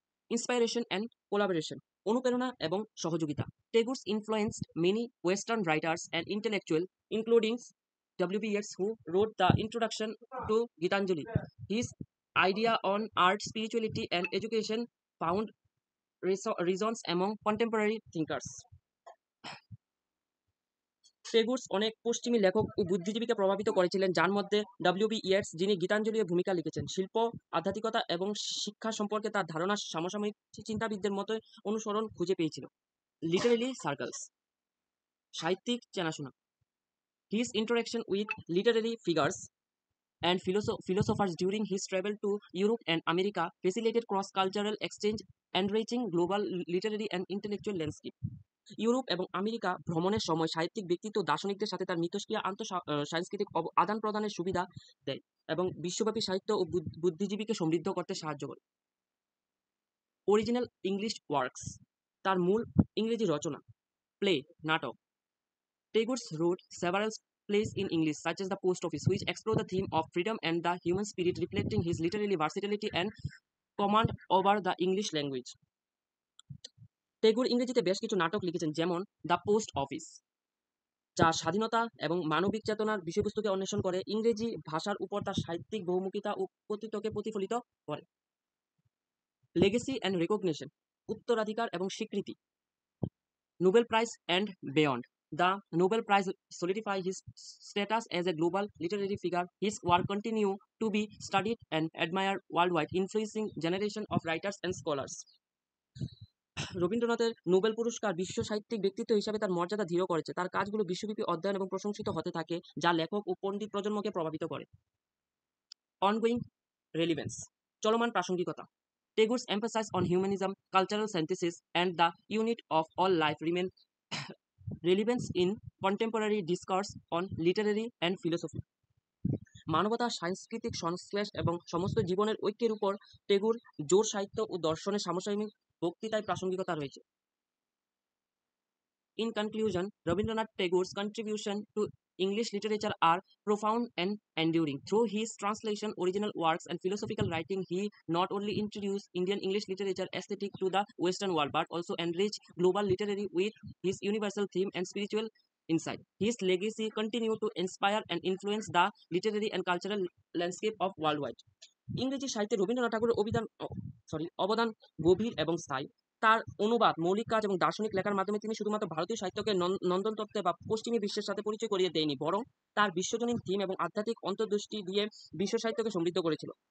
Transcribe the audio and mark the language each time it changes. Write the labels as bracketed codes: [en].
[en] inspiration and collaboration, [bn] অনুপ্রেরণা এবং সহযোগিতা। [en] Tagore's influenced many Western writers and intellectuals, including W.B. Yeats, who wrote the introduction to Gitanjali. His idea on art, spirituality, and education found resonance among contemporary thinkers. [bn] টেগুরস অনেক পশ্চিমী লেখক ও বুদ্ধিজীবীকে প্রভাবিত করেছিলেন, যার মধ্যে W.B. ইয়েটস, যিনি গীতাঞ্জলির ভূমিকা লিখেছেন। শিল্প, আধ্যাত্মিকতা এবং শিক্ষা সম্পর্কে তার ধারণা সমসাময়িক চিন্তাবিদদের মতো অনুসরণ খুঁজে পেয়েছিল। [en] literary circles, [bn] সাহিত্যিক চেনাশোনা। [en] His interaction with literary figures and philosophers during his travel to Europe and America facilitated cross-cultural exchange, enriching global literary and intellectual landscape. [bn] Europe এবং আমেরিকা ভ্রমণের সময় সাহিত্যিক ব্যক্তিত্ব দার্শনিকদের সাথে তার মিথস্ক্রিয়া সাংস্কৃতিক আদান প্রদানের সুবিধা দেয় এবং বিশ্বব্যাপী সাহিত্য ও বুদ্ধিজীবীকে সমৃদ্ধ করতে সাহায্য করে। [en] original English works, [bn] তার মূল ইংরেজি রচনা। প্লে, নাটক। [en] Tagore's wrote several plays in English, such as The Post Office, which explore the theme of freedom and the human spirit, reflecting his literary versatility and command over the English language. [bn] টেগুর ইংরেজিতে বেশ কিছু নাটক লিখেছেন, যেমন the post office, যা স্বাধীনতা এবং মানবিক চেতনার বিষয়বস্তুকে অন্বেষণ করে, ইংরেজি ভাষার উপর তার সাহিত্যিক বহুমুখিতা ও কর্তৃত্বকে প্রতিফলিত করে। [en] legacy and recognition, [bn] উত্তরাধিকার এবং স্বীকৃতি। [en] Nobel prize and beyond, the Nobel prize solidify his status as a global literary figure. His work continue to be studied and admired worldwide, influencing generation of writers and scholars. [bn] রবীন্দ্রনাথের Nobel পুরস্কার বিশ্ব সাহিত্যিক ব্যক্তিত্ব হিসাবে তার মর্যাদা দৃঢ় করেছে। তার কাজগুলো বিশ্বব্যাপী অধ্যয়ন এবং প্রশংসিত হতে থাকে, যা লেখক ও পণ্ডিত প্রজন্মকে প্রভাবিত করে। [en] ongoing relevance, [bn] চলমান প্রাসঙ্গিকতা। [en] Tagore's emphasize on humanism, cultural synthesis and the unit of all life remain relevance in contemporary discourse on literary and philosophy. [bn] মানবতা, সাংস্কৃতিক সংশ্লেষ এবং সমস্ত জীবনের ঐক্যের উপর টেগুর জোর সাহিত্য ও দর্শনের সমসাময়িক বক্তৃতায় প্রাসঙ্গিকতা রয়েছে। [en] In conclusion, Rabindranath Tagore's contribution to English literature are profound and enduring. Through his translation, original works, and philosophical writing, he not only introduced Indian English literature aesthetic to the Western world, but also enriched global literary with his universal theme and spiritual insight. His legacy continue to inspire and influence the literary and cultural landscape of worldwide. [bn] ইংরেজি সাহিত্যে রবীন্দ্রনাথ ঠাকুরের অবদান গভীর এবং স্থায়ী। তার অনুবাদ, মৌলিক কাজ এবং দার্শনিক লেখার মাধ্যমে তিনি শুধুমাত্র ভারতীয় সাহিত্যকে নন্দন তত্ত্বে বা পশ্চিমী বিশ্বের সাথে পরিচয় করিয়ে দেয়নি, বরং তার বিশ্বজনীন থিম এবং আধ্যাত্মিক অন্তর্দৃষ্টি দিয়ে বিশ্ব সাহিত্যকে সমৃদ্ধ করেছিল।